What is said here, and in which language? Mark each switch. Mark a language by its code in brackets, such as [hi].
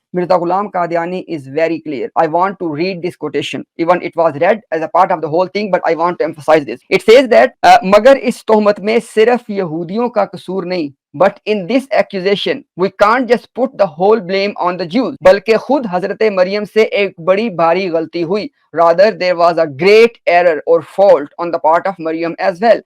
[en] Mirza Ghulam Qadiani is very clear. I want to read this quotation. Even it was read as a part of the whole thing, but I want to emphasize this. It says that, [hi] Magar is tohmat mein sirf Yahudiyon ka kasoor nahi. [en] But in this accusation, we can't just put the whole blame on the Jews. [hi] बल्कि खुद हजरत मरियम से एक बड़ी भारी गलती हुई. [en] Rather, there was a great error or fault on the part of Maryam as well.